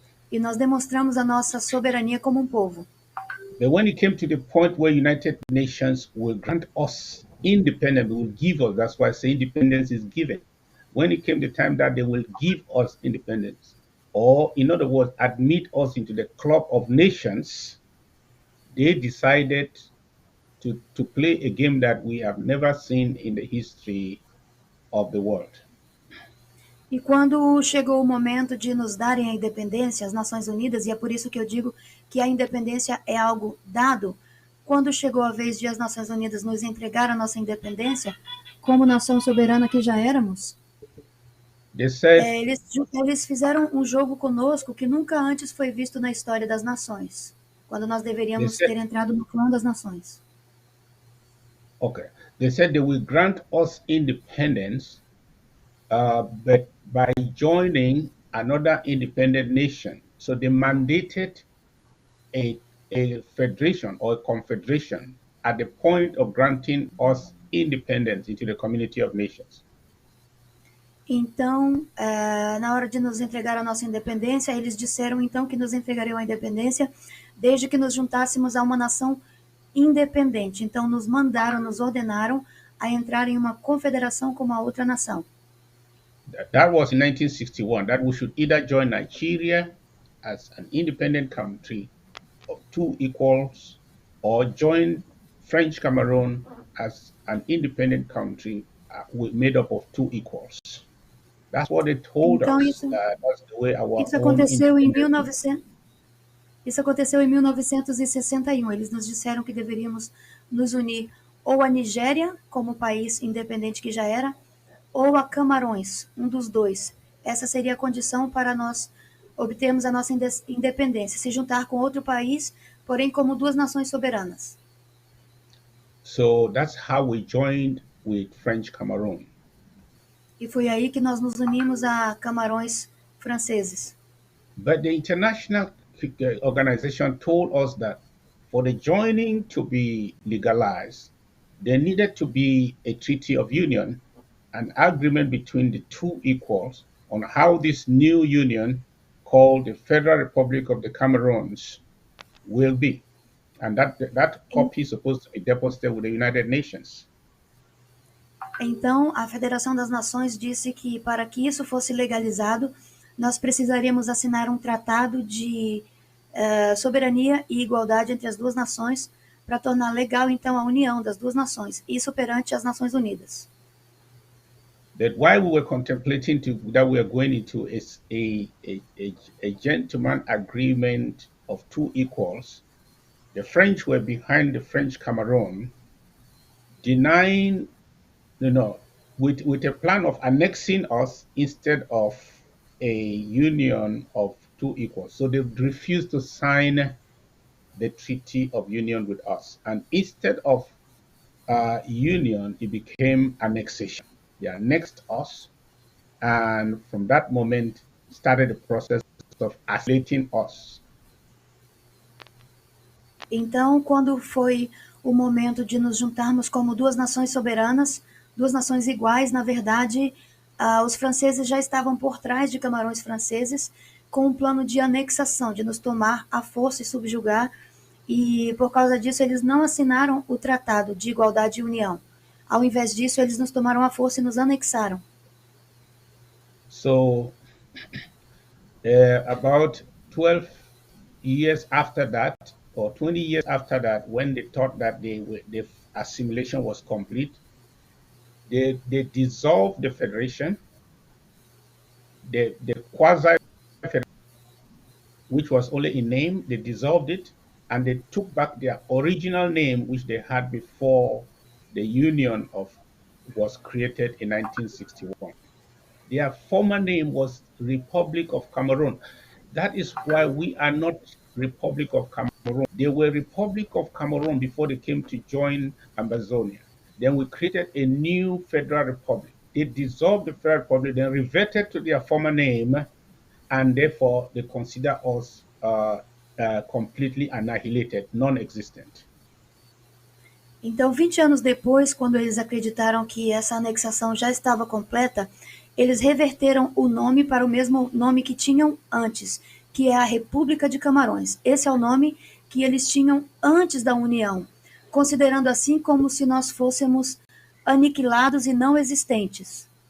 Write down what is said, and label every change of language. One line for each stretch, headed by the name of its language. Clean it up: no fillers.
Portuguese: E nós demonstramos a nossa soberania como um povo.
English: But when it came to the point where United Nations will grant us independence, will give us, that's why I say independence is given. When it came the time that they will give us independence, or in other words, admit us into the club of nations, they decided to play a game that we have never seen in the history of the world.
Portuguese: E quando chegou o momento de nos darem a independência, as Nações Unidas, e é por isso que eu digo que a independência é algo dado, quando chegou a vez de as Nações Unidas nos entregar a nossa independência, como nação soberana que já éramos,
English: They said,
Portuguese: eles fizeram um jogo conosco que nunca antes foi visto na história das nações, quando nós deveríamos
English: They said-
Portuguese: ter entrado no clã das nações.
English: okay, they said they will grant us independence, but by joining another independent nation. So they mandated a federation or a confederation at the point of granting us independence into the community of nations.
Portuguese: Então, na hora de nos entregar a nossa independência, eles disseram então que nos entregariam a independência desde que nos juntássemos a uma nação independente. Então, nos mandaram, nos ordenaram a entrar em uma confederação com uma outra nação.
English: That was in 1961, that we should either join Nigeria as an independent country of two equals or join French Cameroon as an independent country made up of two equals. That's what they told
Portuguese: Então,
English: us. That's the way our
Portuguese: isso
English: own
Portuguese: aconteceu em
English: independence-
Portuguese: 1900. Isso aconteceu em 1961. Eles nos disseram que deveríamos nos unir ou à Nigéria, como país independente que já era, ou a Camarões, um dos dois. Essa seria a condição para nós obtermos a nossa independência, se juntar com outro país, porém como duas nações soberanas.
English: So that's how we joined with French Cameroon.
Portuguese: E foi aí que nós nos unimos a Camarões franceses.
English: But the international organization told us that for the joining to be legalized, there needed to be a treaty of union, an agreement between the two equals on how this new union called the Federal Republic of the Cameroons will be. And that copy is supposed to be deposited with the United Nations.
Portuguese: Então, a Federação das Nações disse que para que isso fosse legalizado, nós precisaríamos assinar um tratado de soberania e igualdade entre as duas nações para tornar legal, então, a união das duas nações, isso perante as Nações Unidas.
English: That while we were contemplating that we are going into a gentleman agreement of two equals, the French were behind the French Cameroon, denying, with a plan of annexing us instead of a union of two equals. So they refused to sign the Treaty of Union with us. And instead of union, it became annexation. They annexed us, and from that moment started the process of isolating us.
Portuguese: Então, quando foi o momento de nos juntarmos como duas nações soberanas, duas nações iguais, na verdade, os franceses já estavam por trás de Camarões franceses com um plano de anexação, de nos tomar à força e subjugar, e por causa disso eles não assinaram o Tratado de Igualdade e União. Ao invés disso, eles nos tomaram à força e nos anexaram.
English: So, about 12 years after that, or 20 years after that, when they thought that the assimilation was complete, they dissolved the federation, the quasi-federation, which was only in name, they dissolved it, and they took back their original name, which they had before the union was created in 1961. Their former name was Republic of Cameroon. That is why we are not Republic of Cameroon. They were Republic of Cameroon before they came to join Ambazonia. Then we created a new federal republic. They dissolved the federal republic, then reverted to their former name, and therefore they consider us completely annihilated, non-existent.
Portuguese: Então, 20 anos depois, quando eles acreditaram que essa anexação já estava completa, eles reverteram o nome para o mesmo nome que tinham antes, que é a República de Camarões. Esse é o nome que eles tinham antes da União, considerando assim como se nós fôssemos aniquilados e não existentes.